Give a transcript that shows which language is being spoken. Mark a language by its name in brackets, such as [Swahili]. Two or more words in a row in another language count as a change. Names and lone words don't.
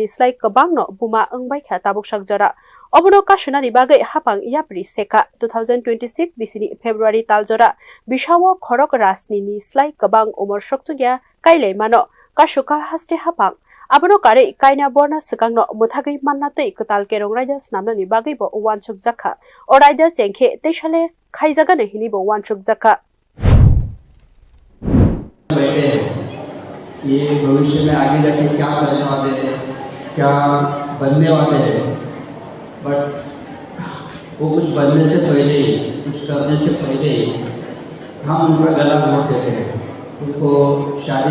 [Kok Borok] slai kabangno buma angbai kha tabuk sakjara Obono kashunani bagai hapang yapri seka 2026 bisini February taljora bishawo khorok rasni ni slai kabang umor shoksuya kailai mano kashuka haste hapang abono kare kaina borna sakangno muthagai mannatei ketal kerong raja snamnani bagai bo wansuk jakha oraida chengkhe teishale khaijaga ne hini bo wansuk jakha [Hindi] ये भविष्य में आगे जाके क्या करने वाले हैं क्या बनने वाले हैं बट वो कुछ बनने से पहले ही कुछ करने से पहले ही हम उनका गला घोट देते हैं उनको शादी